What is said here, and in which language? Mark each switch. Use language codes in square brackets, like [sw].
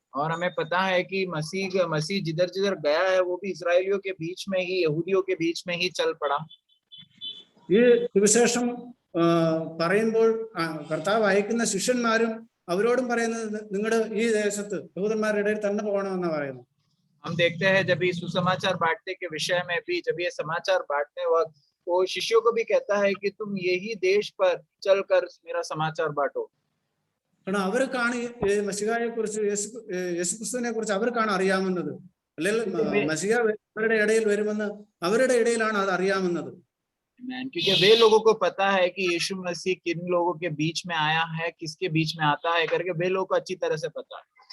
[hi] और हमें पता है कि मसीह जिधर जिधर गया है वो भी इस्राएलियों के बीच में ही, यहूदियों के बीच में ही चल पड़ा. [ml] ഈ സുവിശേഷം പറയുമ്പോൾ കർത്താവ് അയക്കുന്ന ശിഷ്യന്മാരും അവരോടും പറയുന്നത്, നിങ്ങളുടെ ഈ ദേശത്ത് യഹൂദന്മാരുടെ ഇടയിൽ തന്നെ പോകണമെന്നാണ് പറയുന്നത്. [hi] हम देखते हैं जब ये सुसमाचार बांटने के विषय में भी, जब ये समाचार बांटने वक्त वो शिष्यों को भी कहता है कि तुम यही देश पर चलकर मेरा समाचार बांटो, [ml] കാരണം അവർക്കാണ് ഈ മശിഹായെ കുറിച്ച് യേശുക്രിസ്തുവിനെ കുറിച്ച് അവർക്കാണ് അറിയാവുന്നത്. അല്ലെങ്കിൽ മശിഹ അവരുടെ ഇടയിൽ വരുമെന്ന് അവരുടെ ഇടയിലാണ് അത് അറിയാവുന്നത്. [hi] क्योंकि वे लोगों को पता है कि यीशु मसीह किन लोगों के बीच में आया है, किसके बीच में आता है करके वे लोगों को अच्छी तरह से पता है.